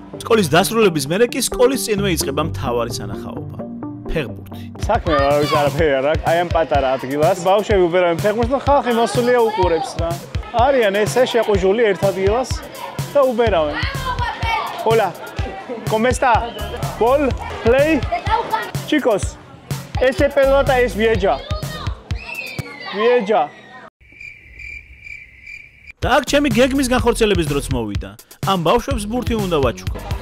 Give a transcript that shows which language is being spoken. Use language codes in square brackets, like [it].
[ka] სკოლის დასრულების მერე კი სკოლის წინვე იწყება მთავარი სანახაობა. ფეხბურთი. საქმე არის არაფერი არ აქვს. აი ამ პატარა ადგილას ბავშვები უბერავენ ფეხბურთს და ხალხი მოსულია უყურებს რა. არიან ესე შეყუჟული ერთ ადგილას და უბერავენ. [es] Hola. ¿Cómo está? [en] Ball, play. [es] Chicos, esta pelota es vieja. Vieja. [ka] და აქ ჩემი გეგმის განხორციელების დროც მოვიდა. ამ ბავშვებს ბურთი უნდა ვაჩუქო.